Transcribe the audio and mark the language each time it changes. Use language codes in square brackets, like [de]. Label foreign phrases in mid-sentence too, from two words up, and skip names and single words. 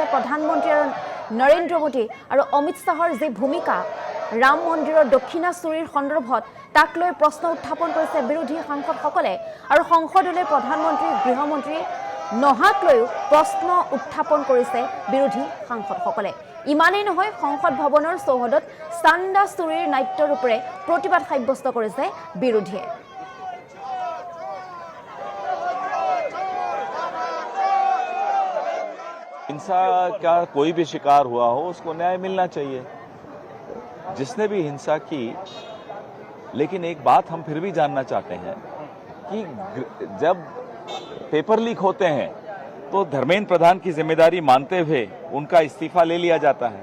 [as] প্ৰধানমন্ত্ৰী আৰু নৰেন্দ্ৰ মোদী আৰু অমিত শ্বাহৰ যি ভূমিকা ৰাম মন্দিৰৰ দক্ষিণা চুৰিৰ সন্দৰ্ভত, তাক লৈ প্ৰশ্ন উত্থাপন কৰিছে বিৰোধী সাংসদসকলে। আৰু সংসদলৈ প্ৰধানমন্ত্ৰী, গৃহমন্ত্ৰী নহাক লৈও প্ৰশ্ন উত্থাপন কৰিছে বিৰোধী সাংসদসকলে। ইমানেই নহয়, সংসদ ভৱনৰ চৌহদত চান্দা চুৰিৰ নাট্যৰূপেৰে প্ৰতিবাদ সাব্যস্ত কৰিছে বিৰোধীয়ে। [hi] हिंसा का कोई भी शिकार हुआ हो उसको न्याय मिलना चाहिए, जिसने भी हिंसा की। लेकिन एक बात हम फिर भी जानना चाहते हैं कि जब [en] paper leak [hi] होते हैं तो धर्मेंद्र प्रधान की जिम्मेदारी मानते हुए उनका इस्तीफा ले लिया जाता है।